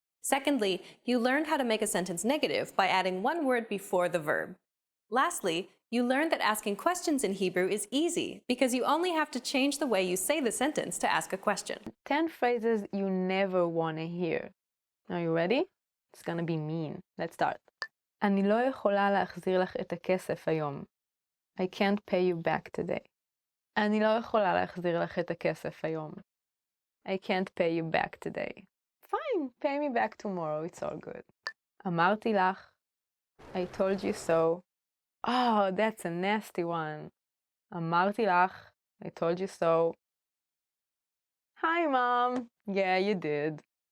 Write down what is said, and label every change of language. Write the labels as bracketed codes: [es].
[en] Secondly, you learned how to make a sentence negative by adding one word before the verb. Lastly, you learned that asking questions in Hebrew is easy because you only have to change the way you say the sentence to ask a question. 10 phrases you never want to hear. Are you ready? It's gonna be mean. Let's start. [he] אני לא יכולה להחזיר לך את הכסף היום. [en] I can't pay you back today. [he] אני לא יכולה להחזיר לך את הכסף היום. [en] I can't pay you back today. Fine, pay me back tomorrow, it's all good. [he] אמרתי לך. [en] I told you so. Oh, that's a nasty one. אמרתי לך. I told you so. Hi, Mom. Yeah, you did.